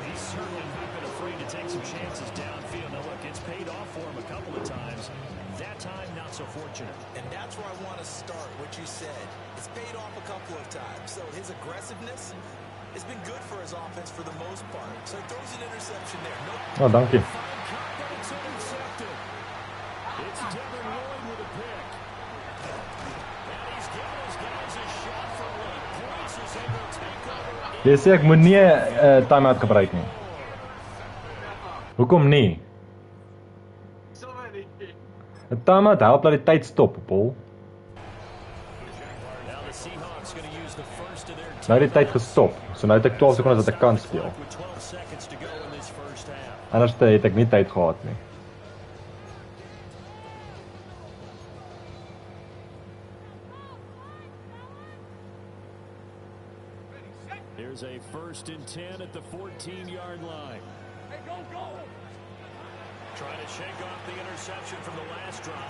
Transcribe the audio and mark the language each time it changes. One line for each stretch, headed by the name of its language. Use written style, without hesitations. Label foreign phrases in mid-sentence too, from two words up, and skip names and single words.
English: He's certainly not been afraid to take some chances downfield. Now look, it's paid off for him a couple of times. That time, not so fortunate. And that's where I want to start, what you said. It's paid off a couple of times. So his aggressiveness has been good for his offense for the most part. So he throws an interception there.
Dutch: Oh, dank je.
English: It's intercepted. It's Devin Lloyd with a pick. And he's giving his guys a shot for late points as they will take over.
Afrikaans: Jy sê ek moet nie 'n time-out gebruik nie. Hoekom nie? 'n Time-out help dat die tyd stop, Paul.
English: Now the Seahawks going to use the first of their
Afrikaans: Nou het die tyd gestop. So nou het ek 12 sekondes dat ek kan speel.
English: with 12 seconds to go in this first half.
Afrikaans: Anders het ek nie tyd gehad nie.
English: Here's a 1st and 10 at the 14-yard line. Hey, go, go! Trying to shake off the interception from the last drive.